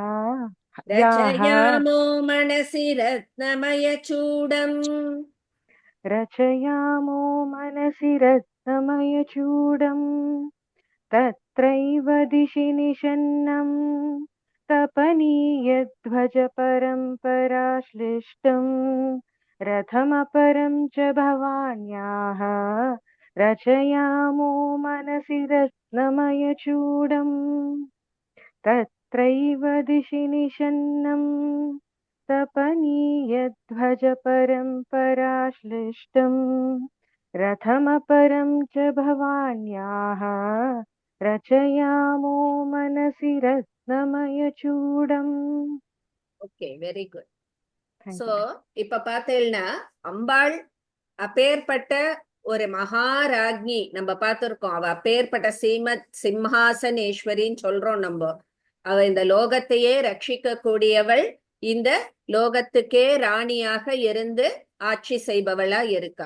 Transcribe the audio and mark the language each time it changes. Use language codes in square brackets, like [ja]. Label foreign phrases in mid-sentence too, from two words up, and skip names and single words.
[sa] रचयामो मनसि रत्नमय चूडम्. रचयामो मनसि रत्नमय चूडम्. तत्रैव दिशि निषण्णं तपनीय ध्वज परम्पराश्लिष्टम् रथमपरं च भवान्याः रचयामो मनसि रत्नमयचूडम् तत्रैव दिशि निषन्नं तपनीयध्वज परम्पराश्लिष्टम् रथमपरं च भवान्याः रचयामो मनसि रत्नमयचूडम् [en] Okay, very good. Thank சோ you. [ta] இப்ப பார்த்தேன்னா அம்பாள் அப்பேற்பட்ட ஒரு மகாராஜ்ஞி நம்ம பார்த்திருக்கோம். அவ அப்பேற்பட்ட சிம்ஹாசனேஸ்வரின்னு சொல்றோம் நம்ம. அவ இந்த லோகத்தையே ரட்சிக்க கூடியவள், இந்த லோகத்துக்கே ராணியாக இருந்து ஆட்சி செய்பவளா இருக்கா.